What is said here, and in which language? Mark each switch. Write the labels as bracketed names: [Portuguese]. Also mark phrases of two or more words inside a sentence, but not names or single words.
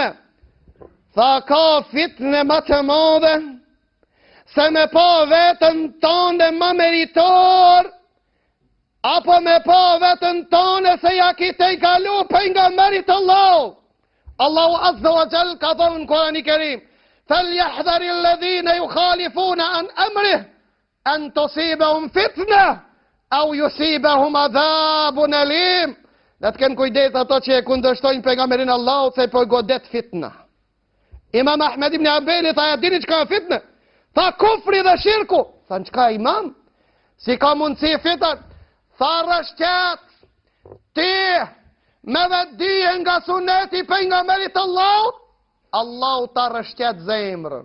[Albanian] Tha ka fitne më të madhe se me pa vetën tonë më meritor, apo me pa vetën tonë se ja kite i kalu pejgamberit Allah. Allahu [Arabic] عز وجل [Albanian] ka thonë në Kurani Kerim: [Arabic] فليحذر الذين يخالفون عن أمره أن تصيبهم فتنة أو يصيبهم عذاب أليم. [Albanian] Dhe të kënë kujdet ato që e kundërshtojnë pejgamberin Allahut se po godet fitna. Imam Ahmed ibn Hanbali tha, dini çka është fitna? Tha kufri dhe shirku. Tha çka imam? Si ka mundësi fitën? Tha rëshqet, ti me vedije nga suneti pejgamberit Allahut, Allahu ta rëshqet zemrën.